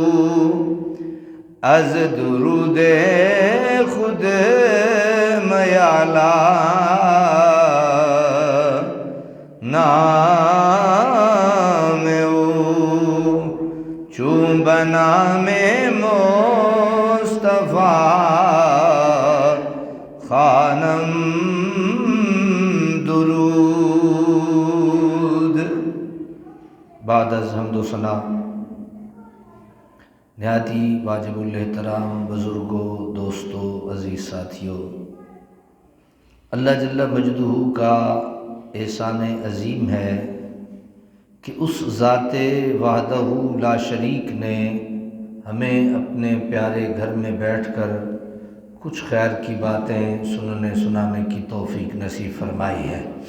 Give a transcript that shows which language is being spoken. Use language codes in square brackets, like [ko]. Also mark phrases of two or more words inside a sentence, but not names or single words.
[fa] از درود خود میالا نام او، چون بنام مصطفیٰ خانم درود۔ [ur] بعد از حمد و ثنا نہایت ہی واجب الاحترام بزرگوں، دوستوں، عزیز ساتھیوں، اللہ [ar] جل مجدہ [ur] کا احسان عظیم ہے کہ اس ذات [ar] وحدہ لا شریک [ur] نے ہمیں اپنے پیارے گھر میں بیٹھ کر کچھ خیر کی باتیں سنانے کی توفیق نصیب فرمائی ہے۔